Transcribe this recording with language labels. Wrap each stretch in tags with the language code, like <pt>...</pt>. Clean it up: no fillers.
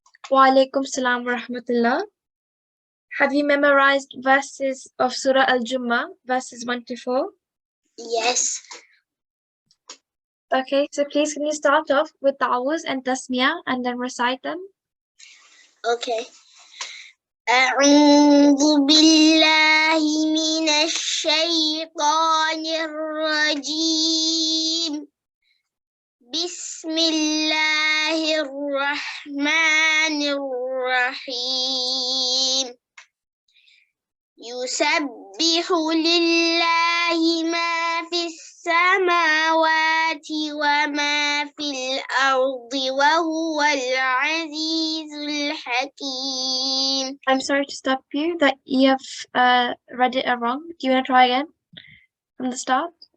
<ar>Wa alaikum salam wa rahmatullah.</ar> <en>Have you memorized verses of Surah Al-Jummah, verses 1 to 4? Yes. Okay, so please can you start off with ta'awuz and tasmiyah and then recite them? Okay.</en> <ar>أعوذ بالله من الشيطان الرجيم. بسم الله الرحمن الرحيم. يسبح لله ما في السماوات وما في الأرض وهو العزيز الحكيم.</ar> <en>I'm sorry to stop you, that you have read it wrong. Do you want to try again from the start?</en>